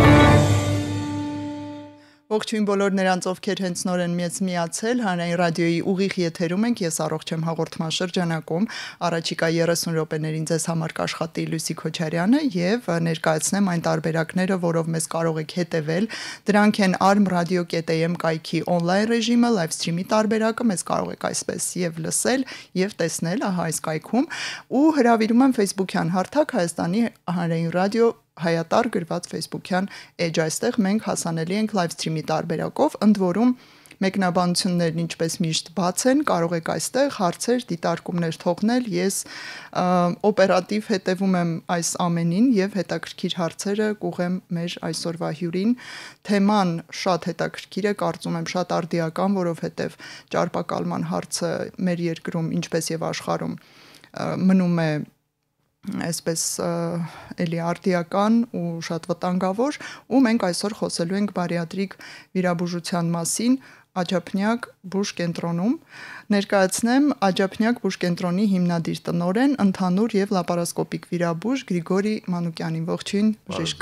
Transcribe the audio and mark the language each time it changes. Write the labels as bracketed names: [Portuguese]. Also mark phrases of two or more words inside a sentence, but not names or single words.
[Armenian] Ողջույն բոլոր նրանց, ովքեր հենց նոր են մեզ միացել, Հանրային ռադիոյի ուղիղ եթերում ենք, ես առողջ եմ հաղորդման շրջանակում, առաջիկա 30 րոպեներին ձեզ համար կաշխատի Լուսի Քոչարյանը եւ ներկայացնեմ այն տարբերակները, որով մեզ կարող եք հետեւել։ Դրանք են armradio.am կայքի on-line ռեժիմը, [English] live stream- [Armenian] ի տարբերակը, մեզ կարող եք այսպես եւ լսել եւ տեսնել, ահա այս կայքում, ու հրավիրում եմ Facebook-յան հարթակ Հայաստանի Հանրային ռադիո հայատար գրված Facebook-յան էջ, այստեղ մենք հասանելի ենք [English] live stream- [Armenian] ի տարբերակով, ընդ որում մեկնաբանություններն ինչպես միշտ բաց են, կարող եք այստեղ հարցեր, դիտարկումներ թողնել, ես օպերատիվ հետևում եմ այս ամենին եւ հետաքրքիր հարցերը կուղեմ մեր այսօրվա հյուրին։ Թեման շատ հետաքրքիր է, կարծում եմ շատ արդիական, որովհետեւ ճարպակալման հարցը մեր երկրում, ինչպես եւ աշխարհում մնում է այսպես էլի արդիական ու շատ վտանգավոր, ու մենք այսօր խոսելու ենք բարիատրիկ վիրաբուժության մասին Աջափնյակ բուժկենտրոնում։ Ներկայացնեմ Աջափնյակ բուժկենտրոնի հիմնադիր տնօրեն, ընդհանուր եւ լապարասկոպիկ վիրաբույժ Գրիգորի Մանուկյանին։ Ողջույն, բժիշկ։